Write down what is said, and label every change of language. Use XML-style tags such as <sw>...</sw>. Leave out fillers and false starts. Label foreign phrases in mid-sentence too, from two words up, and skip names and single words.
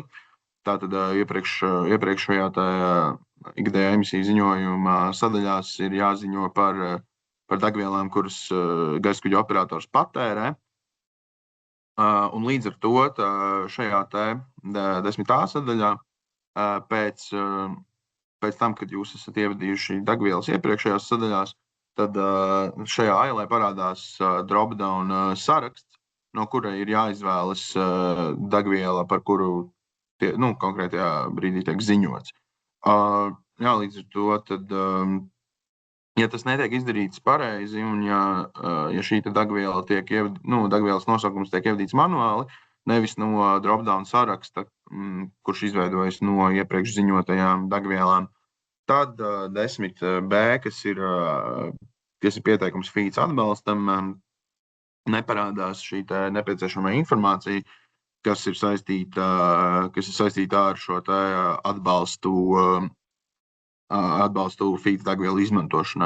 <lv>Tātad iepriekšējā ikgadējā emisiju ziņojuma sadaļās ir jāziņo par degvielām, kuras gaiskuģa operators patērē. Un līdz ar to šajā 10. sadaļā pēc tam, kad jūs esat ievadījuši degvielas iepriekšējās sadaļās, tad šajā ailē parādās drop-down saraksts, no kura ir jāizvēlas degviela, par kuru konkrētajā brīdī tiek ziņots. Līdz ar to tad, ja tas netiek izdarīts pareizi, un ja šī degviela degvielas nosaukums tiek ievadīts manuāli, nevis no drop-down saraksta, kurš izveidojas no iepriekš ziņotajām degvielām, tad 10B, kas ir pieteikums FEEDS atbalstam, neparādās šī nepieciešamā informācija, kas ir saistīta ar šo atbalstu FEEDS degvielu izmantošanai.</lv>